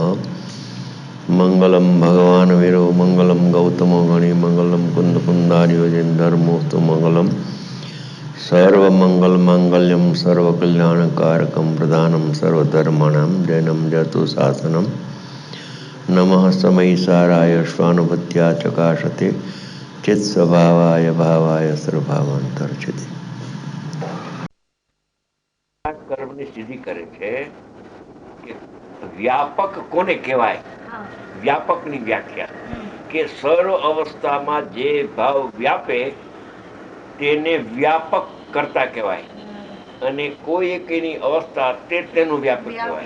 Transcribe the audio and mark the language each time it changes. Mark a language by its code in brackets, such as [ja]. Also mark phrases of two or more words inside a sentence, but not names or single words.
[sa] मंगलम भगवान वीरो मंगलम गौतमो गणि मंगलम कुंद कुंदारियोजन धर्मोस्तु मंगलम सर्वमंगल मांगल्यम सर्वकल्याणकारकम प्रधानम सर्वधर्माणां जैनम जतु शासनम नमः समयी साराय स्वानुभूत्या चकाशते चित स्वभावाय भावाय सर्वभावांतर्चिते। [gu] કર્મની સિદ્ધિ કરે છે કે વ્યાપક કોને કહેવાય? વ્યાપકની વ્યાખ્યા કે સર્વ અવસ્થામાં જે ભાવ વ્યાપે તેને વ્યાપક કરતા કહેવાય અને કોઈ એક એની અવસ્થા તે તેનું વ્યાપક કહેવાય.